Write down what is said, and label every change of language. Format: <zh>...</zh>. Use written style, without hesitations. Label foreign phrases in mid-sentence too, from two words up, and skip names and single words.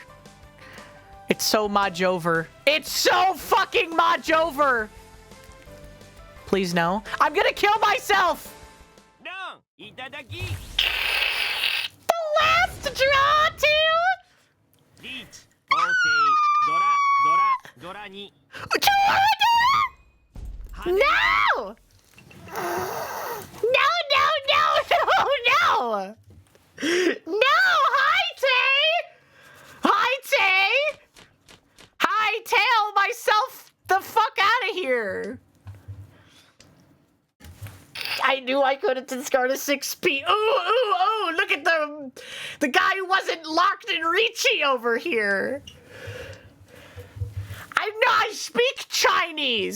<en>It's so Mahjover. It's so fucking Mahjover! Please no. I'm gonna kill myself! No! Itadaki! The last draw, too? Reach! Okay.</en> <ja>Dora ni.</ja> <en>No! No, no, no, no, no! No! Hi, Tay! Hi, Tay! Hightail myself the fuck out of here! I knew I couldn't discard a 6P. Ooh, ooh, ooh! Look at the guy who wasn't locked in Ricci over here. I speak Chinese.</en>